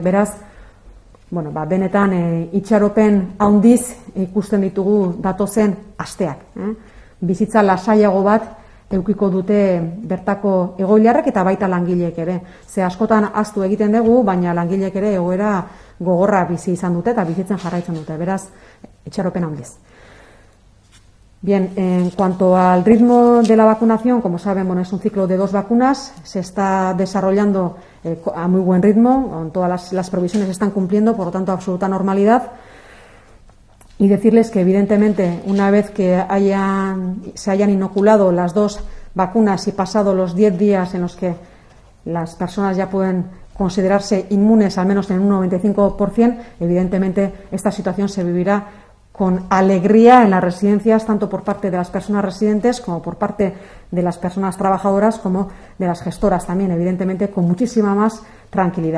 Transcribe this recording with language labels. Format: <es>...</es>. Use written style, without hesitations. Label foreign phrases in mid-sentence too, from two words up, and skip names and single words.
<eu>Beraz, benetan itxaropen handiz ikusten ditugu datozen asteak. Bizitza lasaiago bat eukiko dute bertako egoiliarrek eta baita langileek ere. Ze askotan ahaztu egiten dugu, baina langileek ere egoera gogorra bizi izan dute eta bizitzen jarraitzen dute. Beraz, itxaropen handiz.</eu> <es>Bien, en cuanto al ritmo de la vacunación, como saben, es un ciclo de 2 vacunas, se está desarrollando a muy buen ritmo, con todas las provisiones se están cumpliendo, por lo tanto, absoluta normalidad. Y decirles que, evidentemente, una vez que se hayan inoculado las 2 vacunas y pasado los 10 días en los que las personas ya pueden considerarse inmunes, al menos en un 95%, evidentemente esta situación se vivirá con alegría en las residencias, tanto por parte de las personas residentes como por parte de las personas trabajadoras como de las gestoras también, evidentemente con muchísima más tranquilidad.</es>